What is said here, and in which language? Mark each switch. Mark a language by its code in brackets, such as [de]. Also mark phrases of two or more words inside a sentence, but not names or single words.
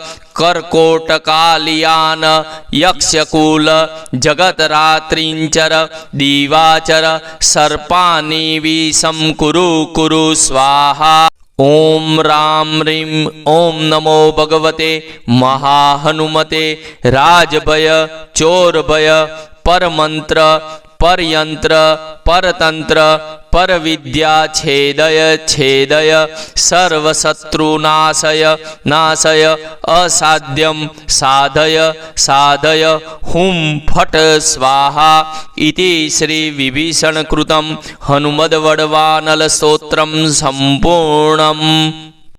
[sa] कर्कोटकालियान यक्षकूल जगतरात्रिंचर दीवाचर सर्पानि विषं कुरु कुरु स्वाहा। ओम राम ह्रीं ओम नमो भगवते महाहनुमते राजभय चोरभय परमंत्र परयंत्र परतंत्र परविद्या छेदय छेदय सर्वशत्रुनाशय नाशय असाध्यम साधय साधय हुम फट स्वाहा इति श्री विभीषणकृतम हनुमद्वडवानल स्तोत्रम संपूर्णम.